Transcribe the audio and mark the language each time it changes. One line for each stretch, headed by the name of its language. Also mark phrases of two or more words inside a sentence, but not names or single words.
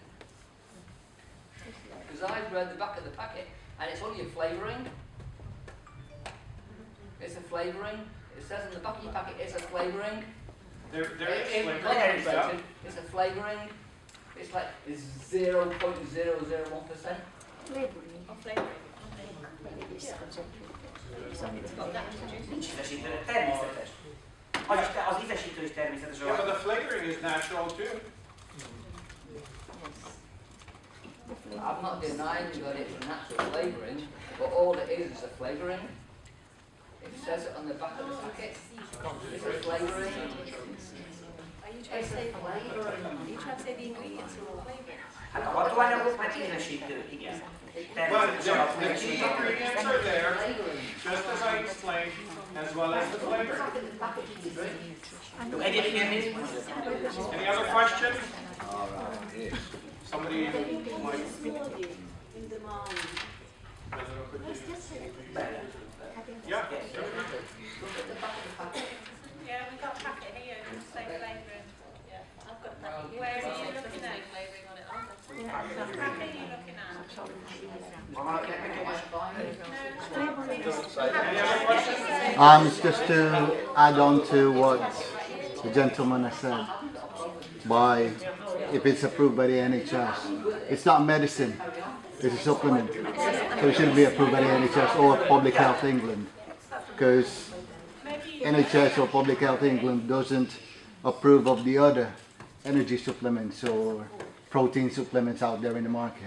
English: Because I've read the back of the packet and it's only a flavouring. It's a flavouring. It says on the back of your packet it's a flavouring. There is It's flavor. concentrated. It's a flavouring. It's like 0.001%. Or flavouring.
Hungarian: Nincs ízesítő, természetes. Az ízesítő is természetes.
English: Yeah, but the flavoring is natural too. I'm not denying that it's a natural flavouring, but all it is a flavouring. It says it on the back of the packet. It's a flavouring. Are you trying to say flavouring? Are you trying to say the ingredients are all flavouring?
Hungarian: Hát a hatóanyagok meg ízesítő, igen.
English: But the key ingredients are there, just as I explained, as well as the flavor.
Hungarian: Jó, egyéb kérdés?
English: Any other questions? Somebody might. Yeah. Yeah, we've got a packet here, just say flavouring. Yeah, I've got that. Where are you looking at flavouring on it? What packet are you looking at?
Hungarian: Van valakinek egy kérdés?
English: Any other questions? it's just to add on to what the gentleman has said. By if it's approved by the NHS, it's not medicine; it's a supplement. So it shouldn't be approved by the NHS or Public Health England, because NHS or Public Health England doesn't approve of the other energy supplements or protein supplements out there in the market.